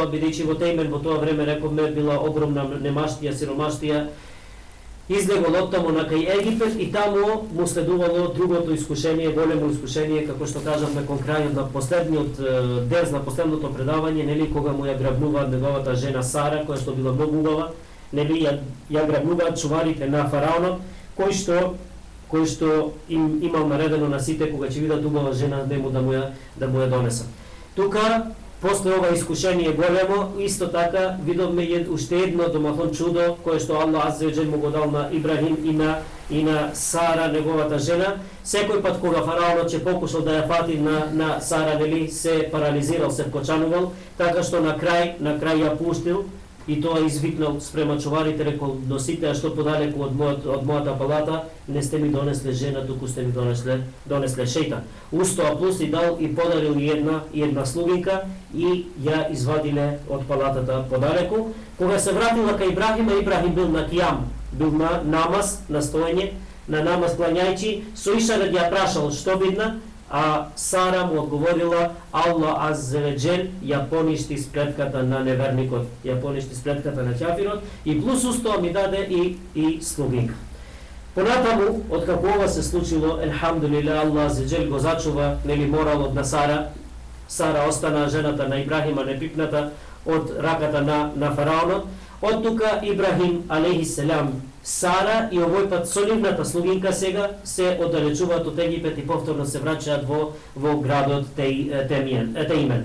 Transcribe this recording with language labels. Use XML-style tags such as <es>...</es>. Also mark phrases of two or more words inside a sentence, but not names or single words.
<mk>бидејќи во Тејмен во тоа време, рековме, била огромна немаштија, сиромаштија, излегол оттаму на кај Египет и таму му следувало другото искушение, големо искушение, како што кажавме кон крајот на последниот дерс, на последното предавање, нели, кога му ја грабнува неговата жена Сара, која што била многу убава, нели, ја грабнуваат чуварите на фараонот, кој што им имал наредено на сите кога ќе видат убава жена, нему да му ја донесат. Тука после ова искушение големо, исто така видовме уште едно домахон чудо кое што</mk> <ar>الله عز وجل</ar> <mk>му го дал на Ибрахим и на Сара, неговата жена. Секој пат кога фараонот ќе покушал да ја фати на Сара, нели, се парализирал, се вкочанувал, така што на крај ја пуштил и тоа извикнал спрема чуварите, рекол, носите ја што подалеку од мојата палата, не сте ми донесле жена, туку сте ми донесле шејтан. Устоа плюс и дал и подарил една слугинка и ја извадиле од палатата подалеку. Кога се вратила кај Ибрахима, Ибрахим бил на кијам, бил на намаз, на стоење, на намаз клањајќи, со ишарат ја прашал што видна, а Сара му одговорила,</mk> <ar>الله عز وجل</ar> <mk>ја поништи спретката на неверникот, ја поништи спретката на ќафирот и плюс устоа ми даде и слугинка. Понатаму, откако ова се случило, елхамдулилlah,</mk> <ar>الله عز وجل</ar> <mk>го зачува, нели, моралот на Сара. Сара остана жената на Ибрахима непипната од раката на фараонот. Од тука Ибрахим алейхиселам, Сара и овој пат со нивната слугинка сега се оддалечуваат од Египет и повторно се враќаат во градот Тејмен.</mk>